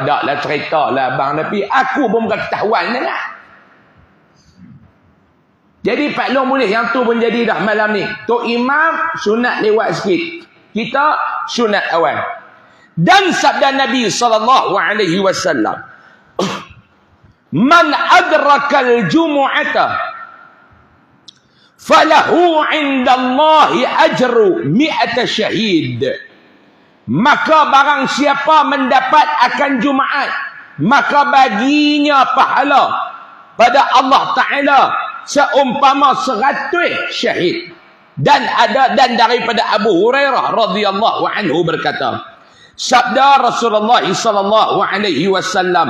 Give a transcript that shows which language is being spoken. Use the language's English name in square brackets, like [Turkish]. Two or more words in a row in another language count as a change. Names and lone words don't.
[Malay] Taklah cerita lah abang, tapi aku pun bukan ketahuan sangat. Jadi Pak Long boleh yang tu pun jadi dah malam ni. Tok Imam sunat lewat sikit. Kita sunat awal. Dan sabda Nabi SAW, [Arabic] من أدرك الجمعة فله عند الله أجر مائة شهيد. [Malay] Maka barang siapa mendapat akan Jumaat, maka baginya pahala pada Allah Ta'ala seumpama 100 syahid. Dan daripada Abu Hurairah [Arabic] رضي الله عنه [Malay] berkata, sabda Rasulullah [Arabic] صلى الله عليه وسلم,